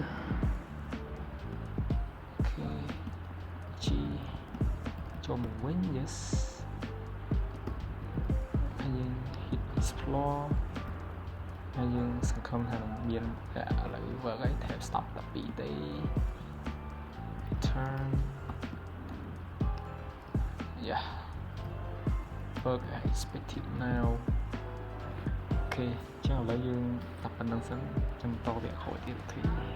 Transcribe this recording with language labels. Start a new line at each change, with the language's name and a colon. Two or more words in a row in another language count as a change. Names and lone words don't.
Khmer: អូខេ G ចូលមកវិញ yes ហើយ យើង
English: hit explore
Khmer: ហើយយើងសង្ឃឹមថានឹងមានតែឥឡូវ work ហើយ
English: tab stop
Khmer: 12ទេ
English: turn yeah work as expected now
Khmer: អូខេចឹងឥឡូវយើងតែប៉ុណ្្នឹងសិនចាំបន្តវគ្គក្រោយទៀតអូខេ